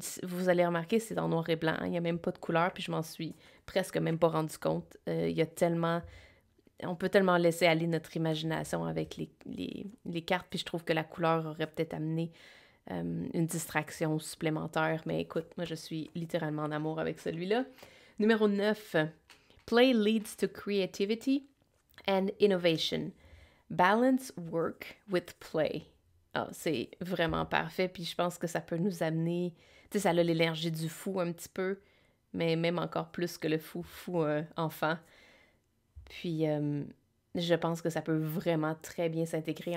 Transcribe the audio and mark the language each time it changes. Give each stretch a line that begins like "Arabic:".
French: Vous allez remarquer, c'est en noir et blanc, hein, il y a même pas de couleur, puis je m'en suis presque même pas rendu compte. Il y a tellement... On peut tellement laisser aller notre imagination avec les cartes, puis je trouve que la couleur aurait peut-être amené une distraction supplémentaire. Mais écoute, moi, je suis littéralement en amour avec celui-là. Numéro 9.
English: Play leads to creativity and innovation. Balance work with play.
French: Ah, c'est vraiment parfait, puis je pense que ça peut nous amener... Tu sais, ça a l'énergie du fou un petit peu, mais même encore plus que le fou enfant. Puis, je pense que ça peut vraiment très bien s'intégrer.